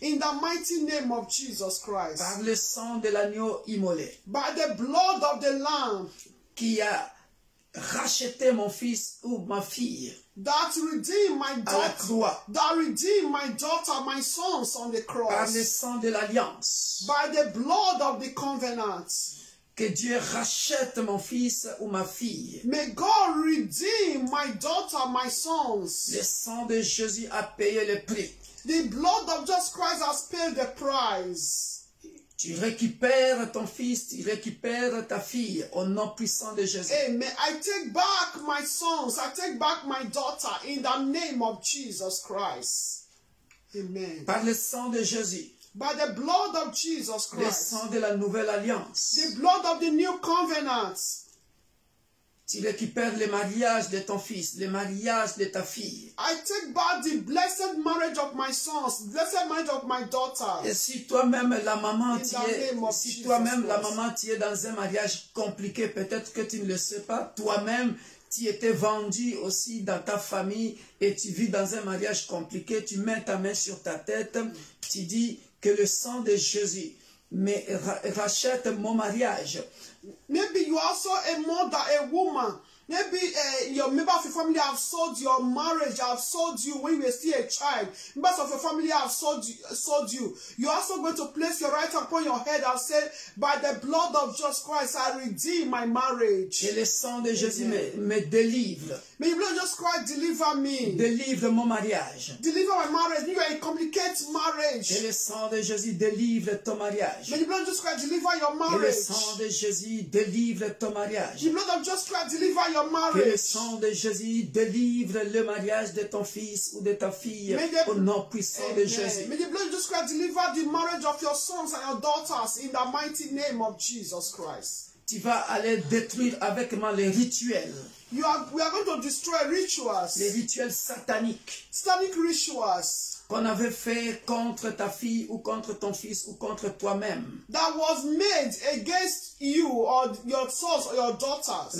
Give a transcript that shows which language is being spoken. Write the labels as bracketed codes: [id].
[en] In the mighty name of Jesus Christ. [fr] Par le sang de l'agneau immolé. [en] By the blood of the Lamb. [fr] Qui a racheté mon fils ou ma fille. [en] That redeemed my daughter. [fr] À la croix. [en] That redeemed my daughter, my sons on the cross. [fr] Par le sang de l'alliance. [en] By the blood of the covenant. [fr] Que Dieu rachète mon fils ou ma fille. [en] May God redeem my daughter, my sons. [fr] Le sang de Jésus a payé le prix. [en] The blood of Jesus Christ has paid the price. [fr] Tu récupères ton fils, tu récupères ta fille au nom puissant de Jésus. Amen. [en] I take back my sons, I take back my daughter in the name of Jesus Christ. Amen. [fr] Par le sang de Jésus. [en] By the blood of Jesus Christ. [fr] Le sang de la nouvelle alliance. [en] The blood of the new covenant. [fr] Tu récupères le mariage de ton fils, le mariage de ta fille. [en] I take back the blessed marriage of my sons, blessed marriage of my daughters. [fr] Et si toi-même la maman tu es dans un mariage compliqué, peut-être que tu ne le sais pas, toi-même tu étais vendu aussi dans ta famille et tu vis dans un mariage compliqué, tu mets ta main sur ta tête, tu dis que le sang de Jésus mais rachète mon mariage. [en] Maybe you are also a mother, a woman. Maybe your member of your family have sold your marriage, have sold you when you were still a child. Members of your family have sold you. You're also going to place your right hand upon your head and say, by the blood of Jesus Christ, I redeem my marriage. [fr] Et le sang de Jésus me délivre. [en] May the blood of Jesus Christ deliver me. [fr] Délivre mon mariage. [en] Deliver my marriage. You are a complicated marriage. [fr] Et le sang de Jésus délivre ton mariage. [en] May the blood of Jesus Christ deliver your marriage. [fr] Et le sang de Jésus délivre ton mariage. [en] The blood of Jesus Christ deliver your marriage. [fr] Que le sang de Jésus délivre le mariage de ton fils ou de ta fille au nom puissant de Jésus. [en] May the blood of Jesus Christ deliver the marriage of your sons and your daughters in the mighty name of Jesus Christ. [fr] Tu vas aller détruire avec moi les rituels. [en] We are going to destroy rituals. [fr] Les rituels sataniques. [en] Satanic rituals. [fr] Qu'on avait fait contre ta fille ou contre ton fils ou contre toi-même. [en] That was made against you or your sons or your daughters.